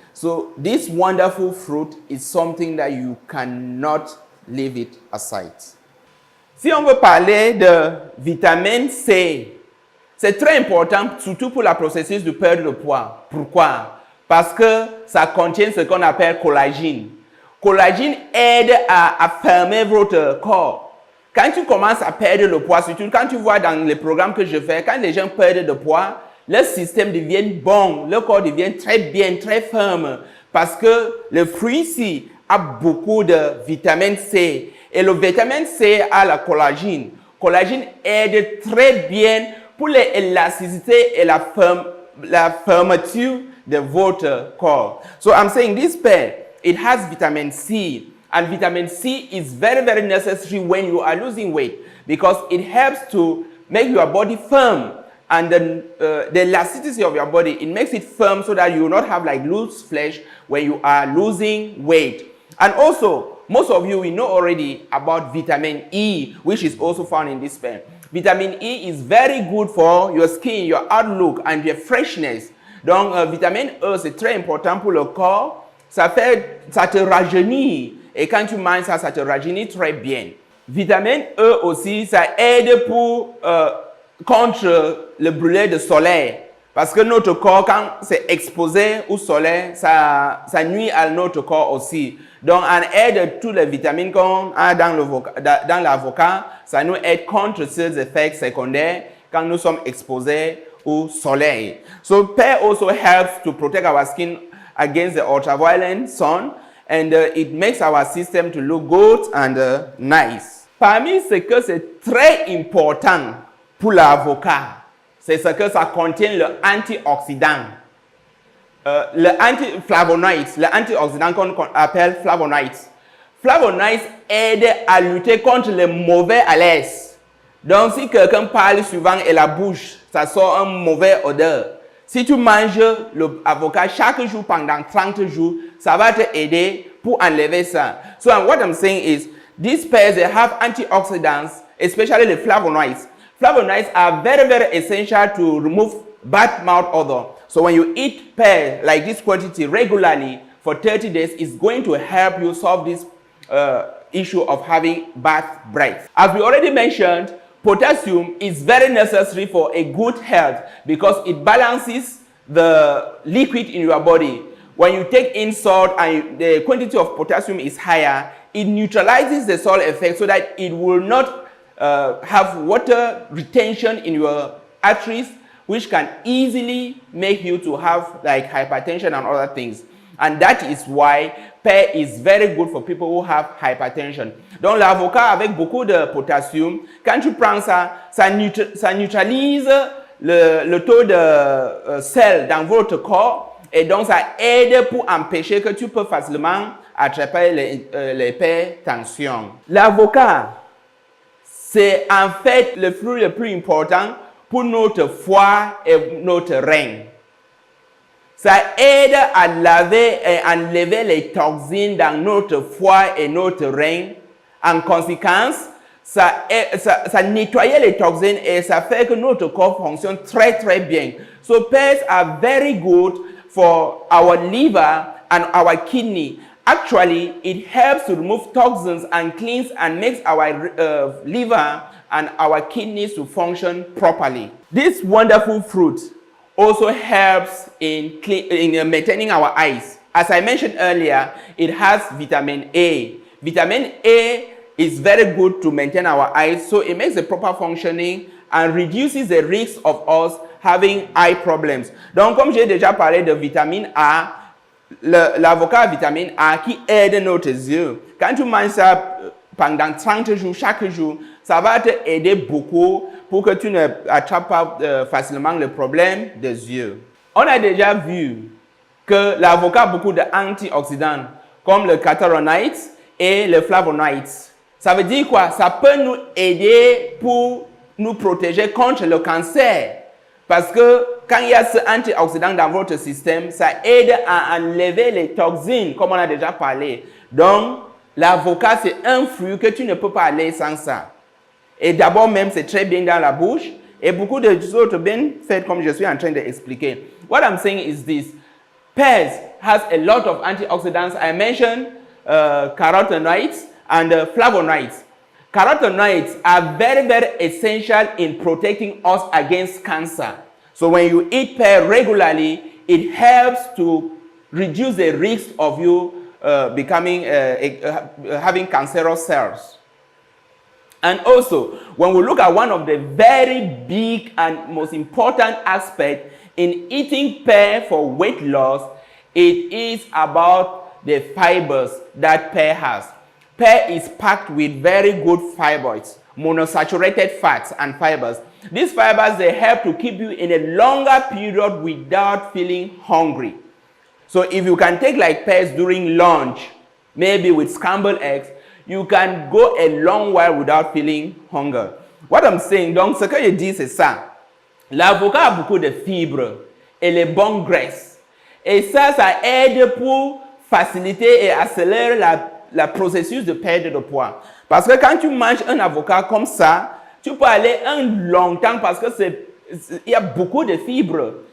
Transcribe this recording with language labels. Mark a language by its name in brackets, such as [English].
[English] So this wonderful fruit is something that you cannot leave it aside. [French] Si on veut parler de vitamine C, c'est très important, surtout pour le processus de perte de poids. Pourquoi? Parce que ça contient ce qu'on appelle collagène. Collagène aide à affermir votre corps. Quand tu commences à perdre le poids, surtout quand tu vois dans les programmes que je fais, quand les gens perdent de poids, leur système devient bon, leur corps devient très bien, très ferme, parce que le fruit ici a beaucoup de vitamine C. Et le vitamine C a la collagène. Collagène aide très bien pour l'élasticité et la fermeture de votre corps. [English] So I'm saying this pear, it has vitamin C. And vitamin C is very, very necessary when you are losing weight because it helps to make your body firm. And the elasticity of your body, it makes it firm so that you will not have like loose flesh when you are losing weight. And also, most of you will know already about vitamin E, which is also found in this pear. Vitamin E is very good for your skin, your outlook, and your freshness. [French] Donc, vitamine E, c'est très important pour le corps. Ça te rajeunit. Et quand tu manges ça, ça te rajeunit très bien. Vitamine E aussi, ça aide contre le brûlé de soleil. Parce que notre corps, quand c'est exposé au soleil, ça nuit à notre corps aussi. Donc, en aide de toutes les vitamines qu'on a dans l'avocat, ça nous aide contre ces effets secondaires quand nous sommes exposés au soleil. [English] So, pear also helps to protect our skin against the ultraviolet sun, and it makes our system to look good and nice. [French] Parmi ce que c'est très important pour l'avocat, c'est ce que ça contient le antioxydant. Le antioxydant qu'on appelle flavonoïdes. Flavonoïdes aident à lutter contre les mauvais haleines. Donc, si quelqu'un parle souvent et la bouche, ça sort un mauvais odeur. Si tu manges l'avocat chaque jour pendant 30 jours, ça va te aider pour enlever ça. [English] So, what I'm saying is, these pears, they have antioxidants, especially the flavonoids. Flavonoids are very, very essential to remove bad mouth odor. So when you eat pear like this quantity regularly for 30 days, it's going to help you solve this issue of having bad breath. As we already mentioned, potassium is very necessary for a good health because it balances the liquid in your body. When you take in salt and the quantity of potassium is higher, it neutralizes the salt effect so that it will not have water retention in your arteries, which can easily make you to have like hypertension and other things. And that is why pear is very good for people who have hypertension. [French] Donc l'avocat avec beaucoup de potassium, quand tu prends ça, ça neutralise le taux de sel dans votre corps et donc ça aide pour empêcher que tu peux facilement attraper l'hypertension. L'avocat, c'est en fait le fruit le plus important pour notre foie et notre rein. Ça aide à laver et enlever les toxines dans notre foie et notre rein. En conséquence, ça nettoie les toxines et ça fait que notre corps fonctionne très très bien. [English] So pears are very good for our liver and our kidney. Actually, it helps to remove toxins and cleans and makes our liver and our kidneys to function properly. This wonderful fruit also helps in maintaining our eyes. As I mentioned earlier, it has vitamin A. Vitamin A is very good to maintain our eyes, so it makes the proper functioning and reduces the risk of us having eye problems. [French] Donc, comme j'ai déjà parlé de vitamine A, l'avocat a vitamine A qui aide nos yeux. Quand tu manges ça pendant 30 jours, chaque jour, ça va te aider beaucoup pour que tu ne attrapes pas facilement le problème des yeux. On a déjà vu que l'avocat a beaucoup d'antioxydants, comme le catharonides et le flavonoïdes. Ça veut dire quoi? Ça peut nous aider pour nous protéger contre le cancer. Parce que quand il y a ce antioxydant dans votre système, ça aide à enlever les toxines, comme on a déjà parlé. Donc, l'avocat, c'est un fruit que tu ne peux pas aller sans ça. Et d'abord même, c'est très bien dans la bouche. Et beaucoup d'autres bienfaits, comme je suis en train d'expliquer. [English] What I'm saying is this. Pears has a lot of antioxidants. I mentioned carotenoids and flavonoids. Carotenoids are very, very essential in protecting us against cancer. So when you eat pear regularly, it helps to reduce the risk of you having cancerous cells. And also, when we look at one of the very big and most important aspects in eating pear for weight loss, it is about the fibers that pear has. Pear is packed with very good fibers, monosaturated fats and fibers. These fibers, they help to keep you in a longer period without feeling hungry. So if you can take like pears during lunch, maybe with scrambled eggs, you can go a long while without feeling hunger. What I'm saying, [French] donc, ce que je dis, c'est ça. L'avocat a beaucoup de fibres et les bonnes graisses. Et ça aide pour faciliter et accélérer la processus de perte de poids. Parce que quand tu manges un avocat comme ça, tu peux aller un long temps parce que il y a beaucoup de fibres.